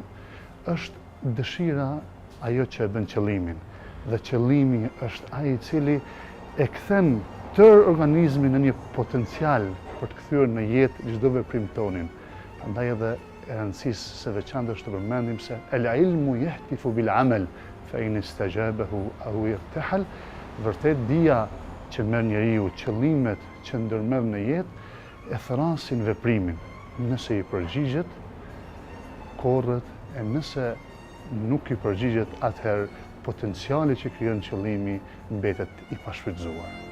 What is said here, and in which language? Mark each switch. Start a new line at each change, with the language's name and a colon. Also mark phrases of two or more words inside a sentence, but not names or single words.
Albanian: Është dëshira ajo që e bën qëllimin, dhe qëllimi është ai i cili e kthen tërë organizmin në një potencial për të kthyer në jetë çdo veprim tonin. Prandaj edhe e rëndësisë së veçantë është të përmendim se
Arabic: العلم يهتف بالعمل فإن استجابه أو ارتحل.
Albanian: Vërtet dia që merr njeriu, qëllimet që ndërmerr në jetë e thrasin veprimin. Nëse i përgjigjet, korret, e nëse nuk i përgjigjet, atëherë potenciali që krijon qëllimi mbetet i pashfrytzuar.